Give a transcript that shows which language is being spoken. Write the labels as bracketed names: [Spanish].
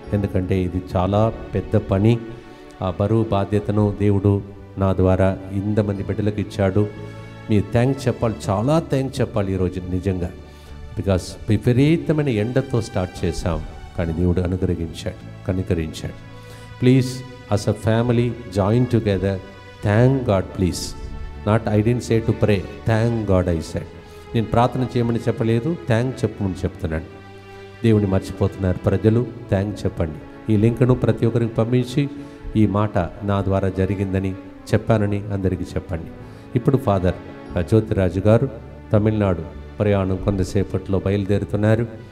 [Telugu] ఎందుకంటే ఇది చాలా పెద్ద పని. ఆ బరువు బాధ్యతను దేవుడు నా ద్వారా ఇంతమంది బిడ్డలకు ఇచ్చాడు. మీరు థ్యాంక్స్ చెప్పాలి, చాలా థ్యాంక్స్ చెప్పాలి ఈరోజు నిజంగా. బికాస్ విపరీతమైన ఎండతో స్టార్ట్ చేశాం, కానీ దేవుడు కనికరించాడు. [English] Please as a family join together, thank God please. Not I didn't say to pray, thank God I said. [Telugu] నేను ప్రార్థన చేయమని చెప్పలేదు, థ్యాంక్ చెప్పమని చెప్తున్నాను. దేవుని మర్చిపోతున్నారు ప్రజలు, థ్యాంక్ చెప్పండి. ఈ లింక్ను ప్రతి ఒక్కరికి పంపించి ఈ మాట నా ద్వారా జరిగిందని చెప్పానని అందరికీ చెప్పండి. ఇప్పుడు ఫాదర్ జ్యోతిరాజు గారు తమిళనాడు ప్రయాణం కొంతసేపట్లో బయలుదేరుతున్నారు.